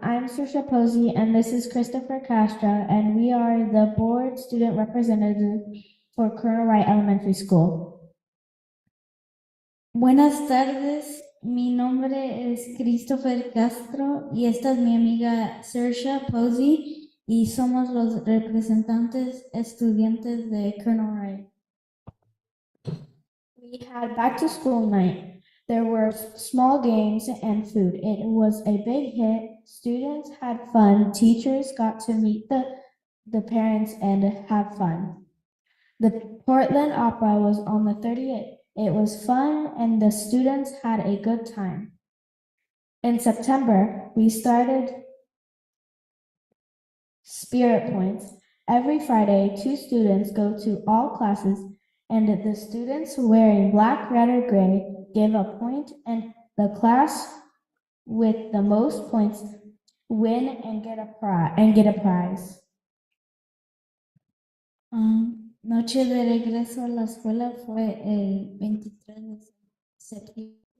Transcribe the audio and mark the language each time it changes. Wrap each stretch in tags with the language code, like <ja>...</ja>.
<en>I'm Saoirse Posey, and this is Christopher Castro, and we are the board student representative for Colonel Wright Elementary School.</en> <es>Buenas tardes, mi nombre es Christopher Castro y esta es mi amiga Saoirse Posey y somos los representantes estudiantes de Colonel Wright.</es> <en>We had back to school night. There were small games and food. It was a big hit. Students had fun. Teachers got to meet the parents and have fun. The Portland Opera was on the 30th. It was fun and the students had a good time. In September, we started Spirit Points. Every Friday, 2 students go to all classes, and the students wearing black, red, or gray give a point, and the class with the most points win and get a prize.</en> <es>Noche de regreso a la escuela fue el 23 de septiembre.</es>